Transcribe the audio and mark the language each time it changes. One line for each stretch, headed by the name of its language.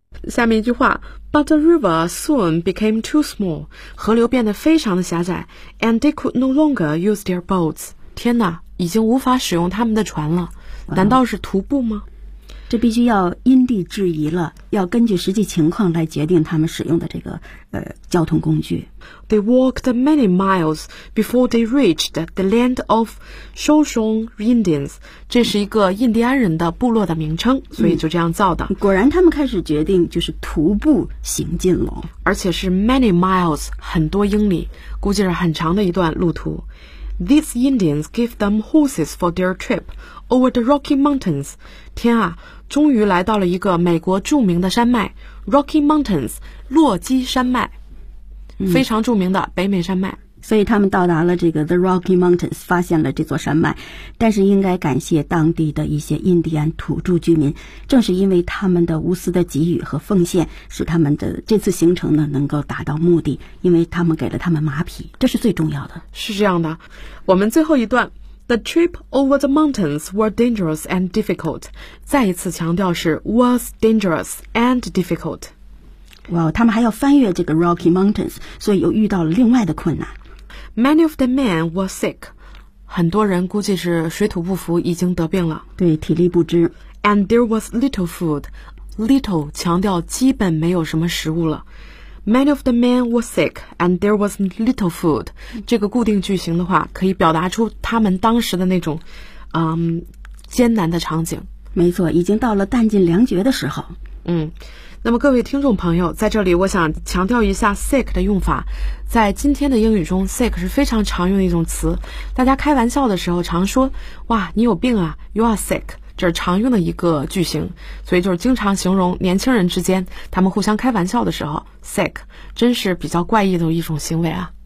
English: 下面一句话 But the river soon became too small
Chinese: 河流变得非常的狭窄
English: And they could no longer use their boats
Chinese: 天哪，已经无法使用他们的船了，难道是徒步吗？这必须要因地制宜了，要根据实际情况来决定他们使用的这个交通工具。
English: They walked many miles before they reached the land of Shoshone Indians.
Chinese: 这是一个印第安人的部落的名称，所以就这样造的。果然他们开始决定就是徒步行进了，而且是
English: many miles，
Chinese: 很多英里，估计是很长的一段路途。
English: These Indians gave them horses for their trip over the Rocky Mountains.
Chinese: 天啊，终于来到了一个美国著名的山脉 ,Rocky Mountains, 洛基山脉，非常著名的北美山脉。所以他们到达了这个 The Rocky Mountains， 发现了这座山脉，但是应该感谢当地的一些印第安土著居民，正是因为他们的无私的给予和奉献，使他们的这次行程呢能够达到目的，因为他们给了他们马匹，这是最重要的。是这样的，我们最后一段
English: The trip over the mountains were dangerous and difficult，
Chinese: 再一次强调是
English: was dangerous and difficult。
Chinese: 哇，他们还要翻越这个 Rocky Mountains， 所以又遇到了另外的困难。
English: Many of the men were sick，
Chinese: 很多人估计是水土不服，已经得病了。对，体力不支。
English: And there was little food， little
Chinese: 强调基本没有什么食物了。
English: Many of the men were sick and there was little food。
Chinese: 这个固定句型的话，可以表达出他们当时的那种，艰难的场景。没错，已经到了弹尽粮绝的时候。那么各位听众朋友，在这里我想强调一下 sick 的用法。在今天的英语中， sick 是非常常用的一种词，大家开玩笑的时候常说，哇，你有病啊，
English: you are sick，
Chinese: 这是常用的一个句型，所以就是经常形容年轻人之间他们互相开玩笑的时候， sick 真是比较怪异的一种行为啊。